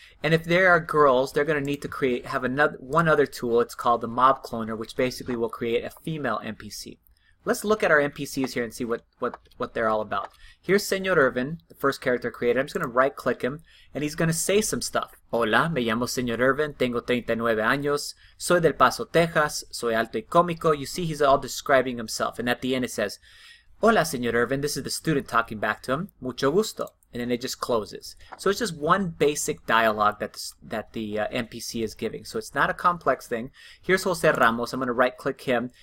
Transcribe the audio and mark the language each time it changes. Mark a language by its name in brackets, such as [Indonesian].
[English] And if there are girls, they're going to need to have one other tool. It's called the mob cloner, which basically will create a female NPC. Let's look at our NPCs here and see what they're all about. Here's Señor Irvin, the first character created. I'm just going to right click him, and he's going to say some stuff. [Spanish] Hola, me llamo Señor Irvin, tengo 39 años, soy del Paso, Texas, soy alto y cómico. [English] You see he's all describing himself, and at the end it says, Hola, Señor Irvin. This is the student talking back to him. [Spanish] Mucho gusto. [English] And then it just closes. So it's just one basic dialogue that the NPC is giving. So it's not a complex thing. Here's Jose Ramos. I'm going to right click him.